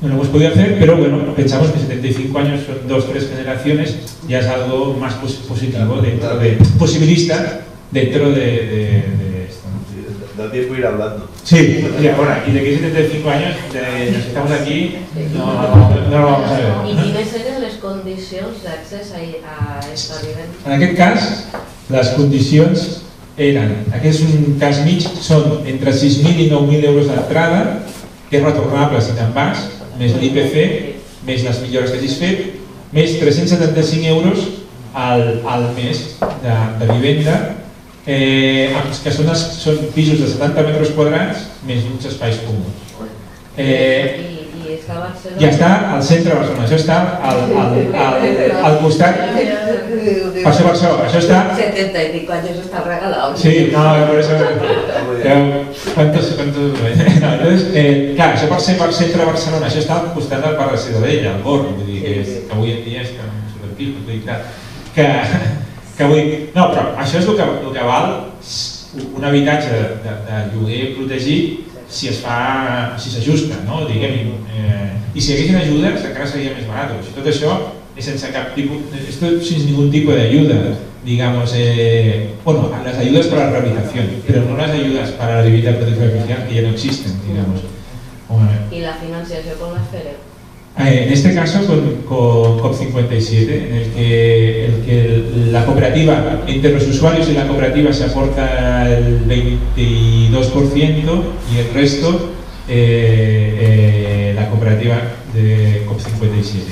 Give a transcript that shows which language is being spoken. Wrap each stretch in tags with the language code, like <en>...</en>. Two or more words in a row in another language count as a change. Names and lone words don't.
<es>no lo hemos podido hacer, pero bueno, pensamos que 75 años son 2 o 3 generaciones, ya es algo más positivo, dentro de, posibilista dentro de esto, ¿no? Da tiempo ir hablando. Sí, y ahora, y de que 75 años, nos estamos aquí, no lo vamos a ver.</es> <ca>I quines eren les condicions d'accés a esta vivenda? En aquest cas, les condicions eren, aquest és un cas mig, són entre 6.000 i 9.000 euros d'entrada, que és retornable si te'n vas, més l'IPC, més les millores que hagis fet, més 375 euros al mes de vivenda, que són pisos de 70 metres quadrats més uns espais comuns. Ja està al centre de Barcelona, això està al costat, per això està...</ca> <es>70 y pico años está regalado. Sí, no, por eso... ¿Cuántos? No, entonces,</es> <ca>clar, això per ser per centre de Barcelona, això està al costat del Parc de Ciutadella, al Born, vull dir, que avui en dia és superpil, vull dir, que vull dir... No, però això és el que val un habitatge de lloguer protegit si s'ajusta, no? Diguem, i si hi haguessin ajudes encara seria més barat. O sigui, tot això és sense cap tipus,</ca> <es>sin ningún tipo de ayuda, digamos, bueno, las ayudas para la rehabilitación, pero no las ayudas para la vivienda de protección oficial, que ya no existen, digamos. ¿Y la financiación con la FERE? En este caso con COP57, en el que la cooperativa, entre los usuarios y la cooperativa se aporta el 22% y el resto la cooperativa de COP57.</es>